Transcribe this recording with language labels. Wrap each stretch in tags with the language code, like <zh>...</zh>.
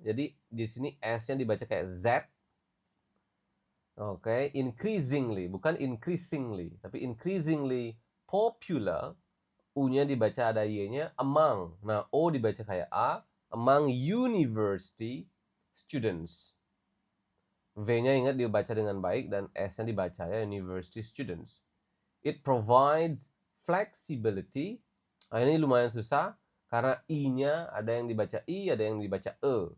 <id>Jadi di sini S-nya dibaca kayak Z. Oke, increasingly, bukan increasingly, tapi</id> <en>increasingly popular.</en> <id>U-nya dibaca ada Y-nya, among. Nah, O dibaca kayak A,</id> <en>among university students.</en> <id>V-nya ingat dibaca dengan baik dan S-nya dibaca ya,</id> <en>university students. It provides flexibility.</en> <id>Nah, ini lumayan susah karena I-nya ada yang dibaca I, ada yang dibaca E.</id>